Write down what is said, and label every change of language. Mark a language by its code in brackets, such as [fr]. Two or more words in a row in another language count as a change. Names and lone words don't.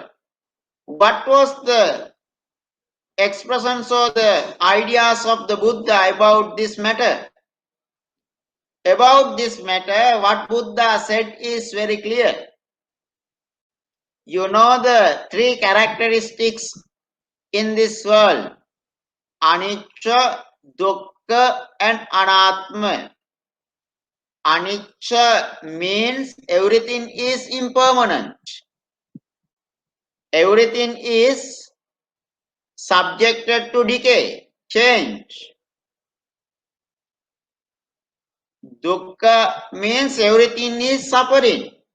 [en] What was the expressions or the ideas of the Buddha about this matter? About this matter, what Buddha said is very clear. You know the three characteristics in this world: [pi] Anicca, Dukkha, and Anatma. [en] Anicca means everything is impermanent. Everything is subjected to decay, change. Dukkha means everything is suffering.